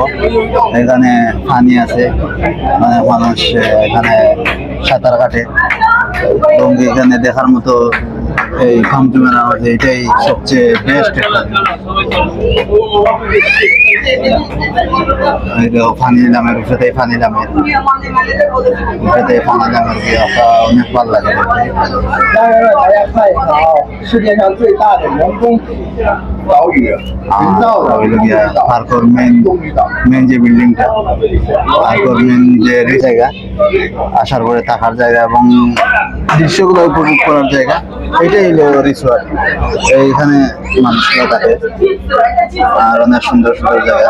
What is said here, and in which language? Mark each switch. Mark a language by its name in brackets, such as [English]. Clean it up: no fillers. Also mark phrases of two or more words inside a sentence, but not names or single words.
[Bangla] এখানে পানি আছে, অনেক মানুষ এখানে সাঁতার কাটে এবং এখানে দেখার মতো এই খামচু মেলা আছে, এটাই সবচেয়ে বেস্ট একটা পানি নামের উপরে পানি নামের পানি নামের অনেক ভালো লাগে দেখতে। [Chinese] 世界上最大的人工岛屿，人造的 [Bangla] পার্কর মেন যে বিল্ডিংটা, পার্কর মেন যে জায়গা, আসার পরে থাকার জায়গা এবং দৃশ্যগুলো উপভোগ করার জায়গা, এটাই হলো রিসোর্ট। এইখানে মানুষরা থাকে আর অনেক সুন্দর সুন্দর জায়গা।